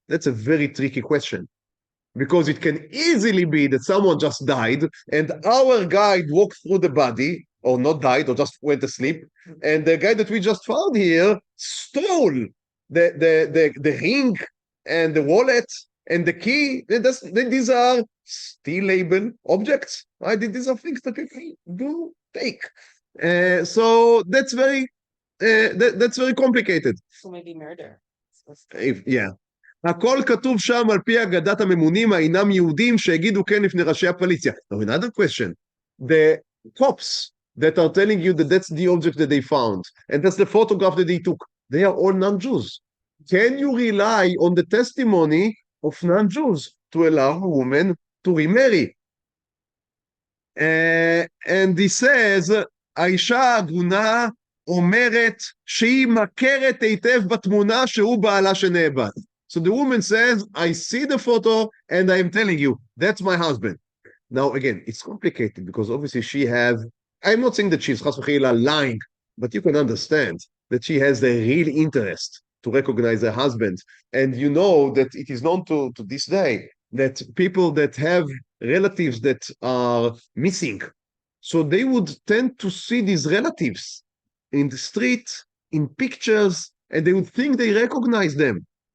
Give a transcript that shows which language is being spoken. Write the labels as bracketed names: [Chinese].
[English] That's a very tricky question, because it can easily be that someone just died and our guide walked through the body, or not died, or just went to sleep, and the guy that we just found here stole the ring and the wallet and the key. These are stealable objects, right? These are things that people do take. So that's very complicated. So maybe murder. Yeah. [Hebrew] הכל כתוב שם על פי אגדת הממונים אינם יהודים שהגידו כן לפני ראשי הפוליציה. [English] Now another question, the cops that are telling you that that's the object that they found, and that's the photograph that they took, they are all non-Jews. Can you rely on the testimony of non-Jews to allow a woman to remarry? And he says, [Hebrew] האישה העגונה אומרת שהיא מכרת היטב בתמונה שהוא בעלה שנאבד. [English] So the woman says, I see the photo and I am telling you, that's my husband. Now again, it's complicated because obviously she has, I'm not saying that she's chas v'chila lying, but you can understand that she has a real interest to recognize her husband. And you know that it is known to this day that people that have relatives that are missing, so they would tend to see these relatives in the street, in pictures, and they would think they recognize them.